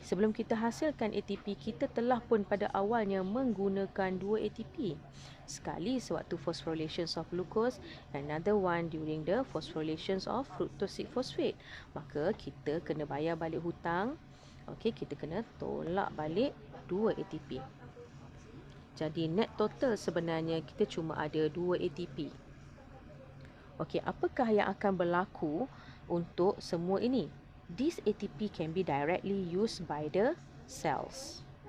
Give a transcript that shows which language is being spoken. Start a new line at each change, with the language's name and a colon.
Malay: Sebelum kita hasilkan ATP, kita telah pun pada awalnya menggunakan 2 ATP. Sekali sewaktu
English: phosphorylation of glucose, another one during the phosphorylation of fructose phosphate.
Malay: Maka kita kena bayar balik hutang. Okey, kita kena tolak balik 2 ATP. Jadi net total sebenarnya kita cuma ada 2 ATP. Okey, apakah yang akan berlaku untuk semua ini?
English: This ATP can be directly used by the cells.